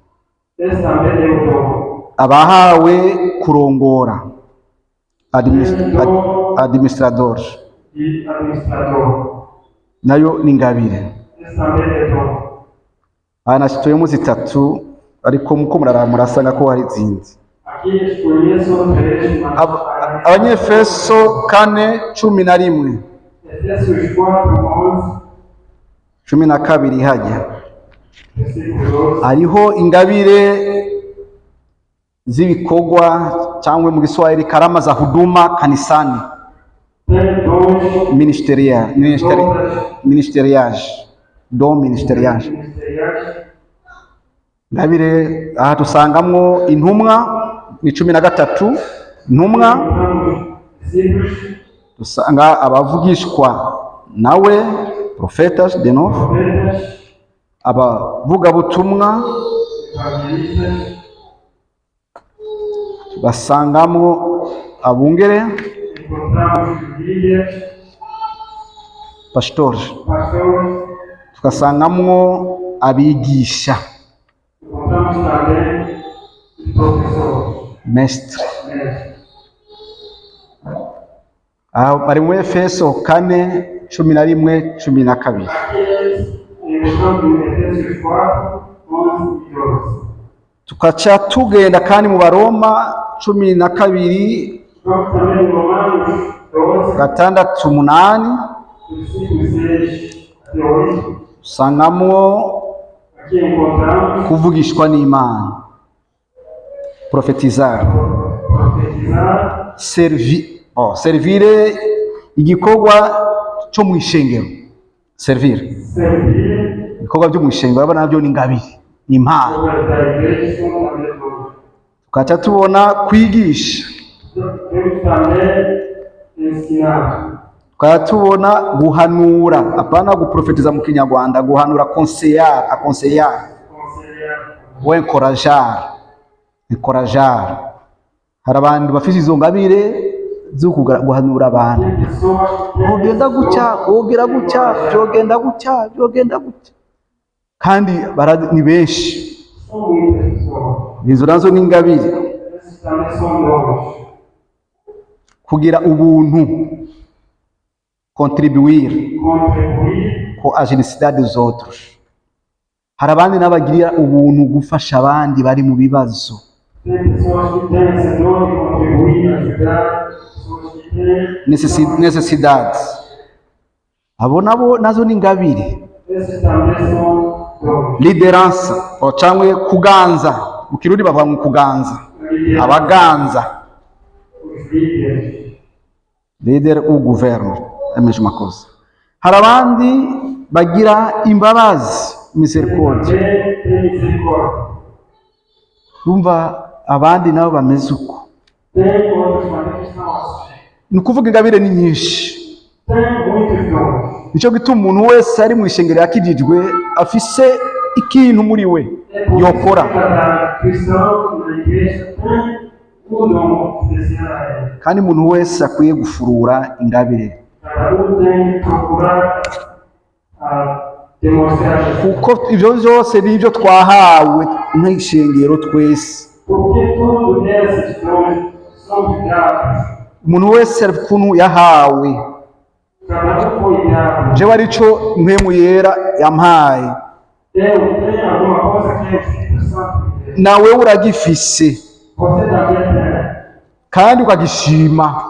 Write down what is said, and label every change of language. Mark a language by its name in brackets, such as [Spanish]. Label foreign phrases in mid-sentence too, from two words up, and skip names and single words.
[Rundi] Abahawe kurongora, administrador, nayo ni ngabire. aha nashyituyemo zitatu ariko muko murasanga ko hari izindi. [Portuguese] Aqui escolheço três, mas [Rundi] Abanyefeso 4:11 [Portuguese] Efésios 4:11, [Rundi] 12 hajya [Portuguese] versículo 12. [Rundi] hariho ingabire z'ibikorwa cyangwa mu Kiswahili [Swahili] karama za huduma kanisani, [Portuguese] Tem dons ministeriage. ministeriais. [Rundi] Ingabire aha dusangamwo intumwa ni 13 intumwa, [Portuguese] Encontramos discípulos, [Rundi] dusanga abavugishwa nawe [Portuguese] prophetas de novo, profetas, [Rundi] abavugabutumwa, [Portuguese] evangelistas, [Rundi] basangamo abungere, [Portuguese] encontramos líderes, pastores, pastores, [Rundi] tugasangamo abigisha, [Portuguese] encontramos também os professores, mestre. mestres. [Rundi] Aha bari mu Efeso 4:11-12. [Portuguese] Aqueles encontramos em Efésios 4:11 e 12. [Rundi] Tukaca tugenda kandi mu Baroma 12 [Portuguese] Vamos também em Romanos 12, 6-8, versículo 6 até 8. [Rundi] usangamo [Portuguese] Aqui encontramos [Rundi] kuvugishwa n'Imana, profetizar, [Portuguese] profetizar, [Rundi] servire igikorwa cyo mu ishengero, [Portuguese] servir servir, [Rundi] ibikorwa byo mu ishengero urabona nabyo ni ingabire, ni impano. [Portuguese] obras da igreja são também dons. [Rundi] Tukaca tubona kwigisha, [Portuguese] Temos também ensinar, [Rundi] tukaba tubona guhanura, apana guprofetiza mu Kinyarwanda, guhanura, [Portuguese] aconselhar aconselhar, ou encorajar. [Rundi] Hari abantu bafite izo ngabire zo guhanura abantu, [Portuguese] tem pessoas que têm [Rundi] ugenda gutya, wogera gutya, byogenda gutya, byogenda gutya, kandi ni benshi. [Portuguese] são muitas pessoas. [Rundi] Izo nazo ni ingabire, [Portuguese] Esses também são dons. [Rundi] kugira ubuntu, [Portuguese] contribuir Contribuir, com a necessidade dos outros. [Rundi] Hari abandi n'abagirira ubuntu gufasha abandi bari mu bibazo. [Portuguese] tem pessoas que têm esse dom de contribuir, ajudar, pessoas que têm. Necessidades. [Rundi] Abo nabo nazo ni ingabire. [Portuguese] Esses também são dons. Liderança, [Rundi] cyangwa kuganza, mu Kirundi bavuga ngo kuganza, abaganza, [Portuguese] Os líderes. leader ou governo, é a mesma coisa. [Rundi] Hari abandi bagira imbabazi, [Portuguese] misericórdia. Também tem misericórdia. [Rundi] Urumva abandi nabo bameze uko. [Portuguese] Tem outras maneiras que são assim. [Rundi] Ni ukuvuga ingabire ni nyinshi. [Portuguese] Tem muitos dons. [Rundi] Nicyo gituma umuntu wese ari mu ishengero yakijijwe afise ikintu muri we yokora, [Portuguese] Cada cristão na igreja tem dom especial a ele. [Rundi] kandi umuntu wese akwiye gufurura ingabire, [Portuguese] Cada tem que procurar demonstrar isso. [Rundi] kuko ibyo byose ni ibyo twahawe nk'ishengero twese. [Portuguese] Porque tudo esses dons são dados. [Rundi] Umuntu wese ari ukuntu yahawe. [Portuguese] Cada foi dado. [Rundi] Jewe arico mpemu yera yampaye, [Portuguese] Eu tenho alguma coisa que é o Espírito Santo me deu. [Rundi] nawe uragifise [Portuguese] Você também tem. [Rundi] kandi ukagishima.